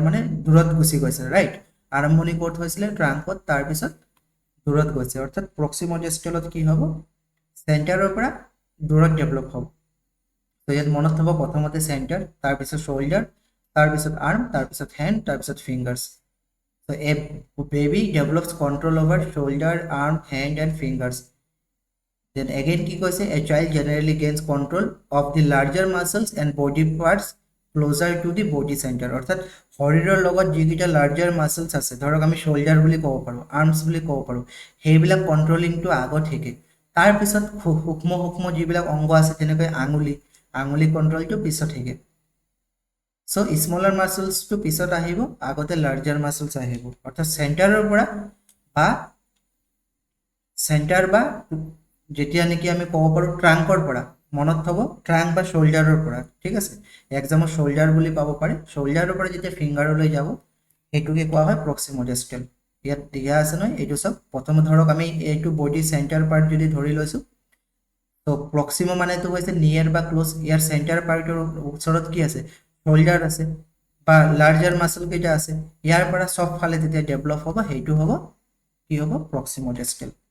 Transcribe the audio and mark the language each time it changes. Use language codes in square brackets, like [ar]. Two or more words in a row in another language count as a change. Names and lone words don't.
[as] মানে দূৰত গুচি গৈছে ৰাইট আৰম্ভণি ক'ত হৈছিলে ট্ৰাংকত তাৰ পিছত দূৰত গৈছে অৰ্থাৎ প্ৰক্সিমোডিষ্টেলত কি হ'ব সেন্টাৰৰ পৰা দূৰত ডেভেলপ হ'ব তো ইয়াত মনত থব প্ৰথমতে সেন্টাৰ তাৰ পিছত শোল্ডাৰ তাৰ পিছত আৰ্ম তাৰ পিছত হ্যান্ড তাৰ পিছত ফিংগাৰ্স [en] so a baby develops control over shoulder arm hand and fingers then again [as] কি কৈছে [en] a child generally gains control of the larger muscles and body parts closer to the body center [as] অর্থাৎ শৰীৰৰ লগত যিকিটা [en] larger muscles [as] আছে ধৰক আমি শোল্ডাৰ বুলি ক'ব পাৰো আৰ্মস বুলি ক'ব পাৰো হেইবিলাক কন্ট্ৰোলিংটো আগত হেকে তাৰ পিছত সূক্ষ্ম যিবিলাক অংগ আছে যেনেকৈ আঙুলি কন্ট্ৰোলটো পিছত হেকে [en] so smaller muscles [as] to পিছত আহিব আগতে [en] larger muscles [as] আহিব অর্থাৎ সেন্টাৰৰ পৰা সেন্টাৰ বা যেতিয়া নেকি আমি ক'ব পাৰো ট্ৰাংকৰ পৰা মনত থব ট্ৰাংক বা শোল্ডাৰৰ পৰা ঠিক আছে এক্সামৰ শোল্ডাৰ বুলি পাব পাৰে শোল্ডাৰৰ পৰা যেতিয়া ফিংগাৰলৈ যাব হেতুকে কোৱা হয় প্ৰক্সিমোডিষ্টেল ইয়াত দিয়া আছে নহয় এটো সব প্ৰথম ধৰক আমি এইটো [en] body center part [as] যদি ধৰি লৈছো তো প্ৰক্সিমো মানে তো হৈছে নিয়াৰ বা ক্লোজ ইয়াৰ সেন্টাৰ পাৰ্টৰ ওচৰত কি আছে শোল্ডাৰ আছে বা [en] larger muscle [as] কেটা আছে ইয়াৰ পৰা সব ফালে যেতিয়া ডেভেলপ হ'ব হেইটো হ'ব কি হ'ব প্ৰক্সিমোডিষ্টেল